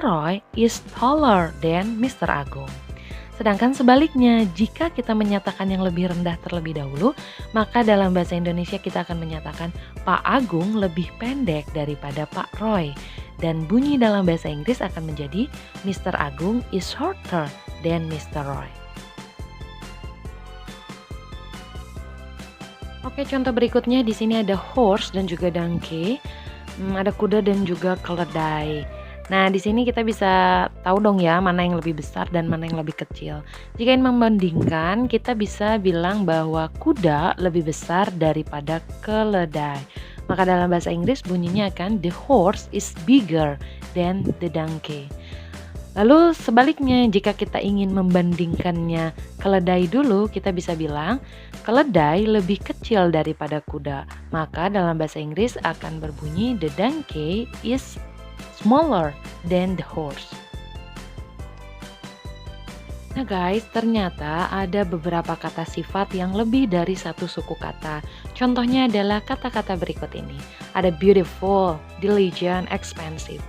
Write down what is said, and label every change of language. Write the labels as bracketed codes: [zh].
[en] Roy is taller than Mr. Agung. [id] Sedangkan sebaliknya, jika kita menyatakan yang lebih rendah terlebih dahulu, maka dalam bahasa Indonesia kita akan menyatakan Pak Agung lebih pendek daripada Pak Roy. Dan bunyi dalam bahasa Inggris akan menjadi Mr. [en] Agung is shorter than Mr. Roy. [id] Oke, contoh berikutnya di sini ada horse dan juga donkey, ada kuda dan juga keledai. Nah, di sini kita bisa tahu dong ya mana yang lebih besar dan mana yang lebih kecil. Jika ingin membandingkan, kita bisa bilang bahwa kuda lebih besar daripada keledai. Maka dalam bahasa Inggris bunyinya akan [en] the horse is bigger than the donkey. [id] Lalu sebaliknya, jika kita ingin membandingkannya keledai dulu, kita bisa bilang keledai lebih kecil daripada kuda. Maka dalam bahasa Inggris akan berbunyi [en] the donkey is smaller than the horse. [id] Nah guys, ternyata ada beberapa kata sifat yang lebih dari satu suku kata. Contohnya adalah kata-kata berikut ini. Ada beautiful, diligent, expensive.